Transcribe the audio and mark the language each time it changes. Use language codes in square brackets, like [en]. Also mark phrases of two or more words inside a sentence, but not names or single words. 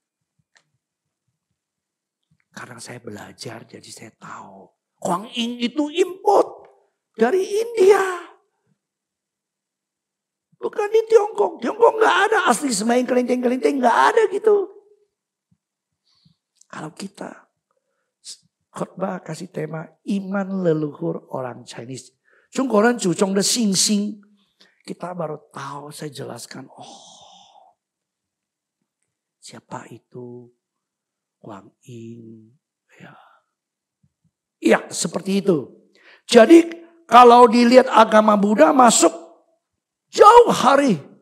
[id] Karena saya belajar jadi saya tahu Huang Ying itu import dari India. Bukan di Tiongkok. Tiongkok nggak ada asli semain kelenteng-kelenteng, nggak ada gitu. Kalau kita khotbah kasih tema iman leluhur orang Chinese, [zh] 中国人祖宗的信心, [id] kita baru tahu, saya jelaskan, oh siapa itu Huang Ying. Ya seperti itu. Jadi kalau dilihat agama Buddha masuk jauh hari.